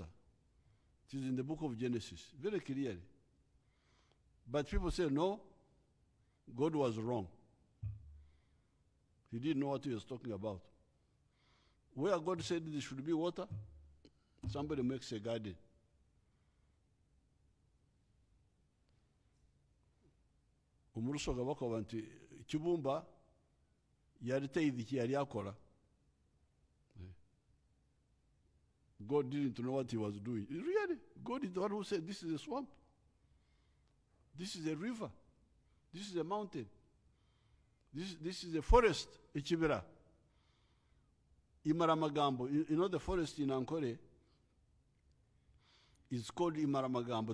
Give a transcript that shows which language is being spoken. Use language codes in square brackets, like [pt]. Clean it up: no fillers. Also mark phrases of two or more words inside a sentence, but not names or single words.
[en] It is in the book of Genesis, very clearly. But people say, no, God was wrong. He didn't know what he was talking about. Where God said there should be water, somebody makes a garden. [xog] Umurusoga bakoba nti Kibumba yari tayidi ki yari akora. [en] God didn't know what he was doing. Really, God is the one who said, this is a swamp. This is a river. This is a mountain. This is a forest, Ichibira. Imaramagambo. You know the forest in Ankole is called Imaramagambo.